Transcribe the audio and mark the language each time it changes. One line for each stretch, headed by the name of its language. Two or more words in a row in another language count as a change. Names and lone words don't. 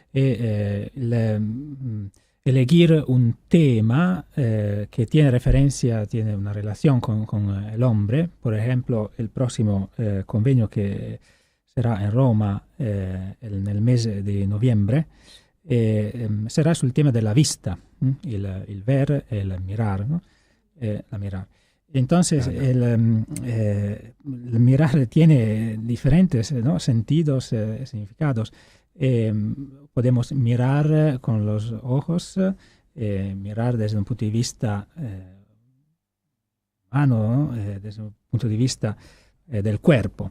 Spanish: Elegir un tema que tiene referencia, tiene una relación con el hombre. Por ejemplo, el próximo convenio que será en Roma en el mes de noviembre será
Italian: sul tema della vista,
Spanish: il ver, el mirar, ¿no? La mirar. Entonces, el mirar tiene diferentes, ¿no?, sentidos, significados. Podemos mirar con los ojos, mirar desde un punto de vista humano, ¿no?, desde un punto de vista del cuerpo.